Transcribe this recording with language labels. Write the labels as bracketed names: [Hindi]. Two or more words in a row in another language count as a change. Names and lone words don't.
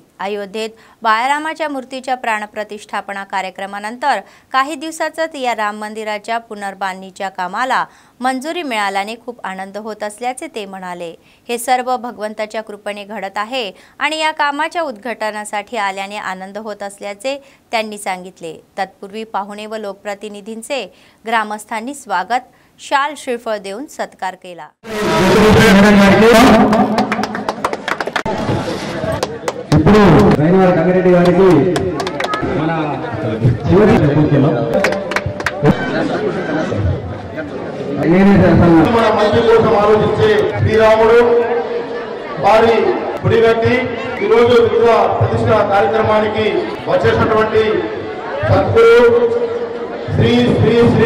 [Marathi] अयोध्येत बाळरामाच्या मूर्तीच्या प्राणप्रतिष्ठापना कार्यक्रमानंतर काही दिवसातच या राम मंदिराच्या पुनर्बांधणीच्या कामाला मंजुरी मिळाल्याने खूप आनंद होत असल्याचे ते म्हणाले. हे सर्व भगवंताच्या कृपेने घडत आहे आणि या कामाच्या उद्घाटनासाठी आल्याने आनंद होत असल्याचे त्यांनी सांगितले. तत्पूर्वी पाहुणे व लोकप्रतिनिधींचे ग्रामस्थांनी स्वागत, शाल श्रीफळ देऊन सत्कार केला. [Telugu] ఇప్పుడు రైనవారి కంగారెడ్డి గారికి మన చివరి మన మంచి కోసం ఆలోచించే శ్రీరాముడు వారి గుడిగట్టి ఈరోజు విగ్రహ ప్రతిష్ఠ కార్యక్రమానికి వచ్చేసినటువంటి సద్గురు శ్రీ శ్రీ శ్రీ